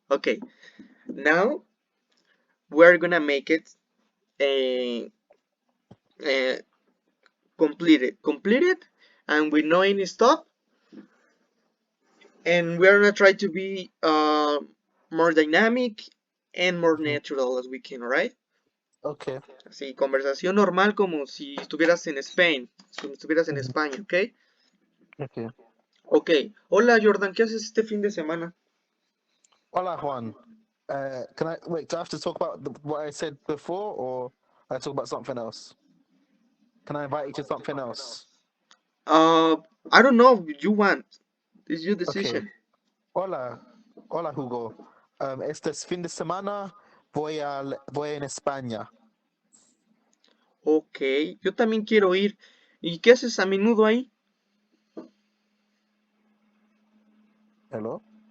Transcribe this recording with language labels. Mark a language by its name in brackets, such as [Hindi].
[English] Okay, now we're gonna make it uh, uh, completed, and with no any stop. And we're gonna try to be more dynamic and more Ujú. natural as we can, alright? Ok. [Spanish] Así, conversación normal como si estuvieras en Spain, si estuvieras en España, ¿ok? [English] Ok. Ok. [Spanish] Hola Jordan, ¿qué haces este fin de semana? Hola, [English] Juan. Can I wait? Do I have to talk about what I said before, or I talk about something else? Can I invite you to something else? Uh, I don't know if you want. It's your Okay. decision. [Spanish] Hola, hola, Hugo. Este fin de semana voy en España. Ok, yo también quiero ir. ¿Y qué haces a menudo ahí? [English] Hello.